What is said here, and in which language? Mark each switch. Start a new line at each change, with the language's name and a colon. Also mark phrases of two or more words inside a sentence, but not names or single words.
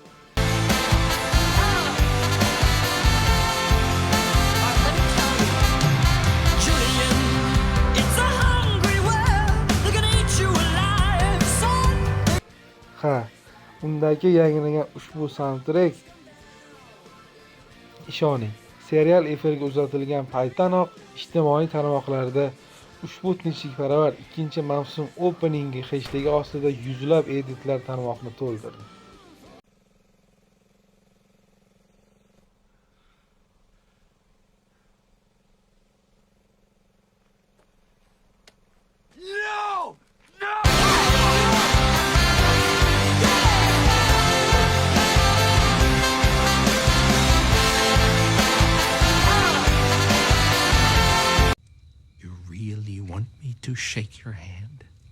Uzbek: Ha, undagi yangilangan ushbu soundtrack, ishoning, serial efirga uzatilgan paytdanoq ijtimoiy tarmoqlarda ushbu tinchlikparvar ikkinchi mavsum openingi heshtegi ostida yuzlab editlar tarmoqni to'ldirdi.
English: No! No! You really want me to shake your hand?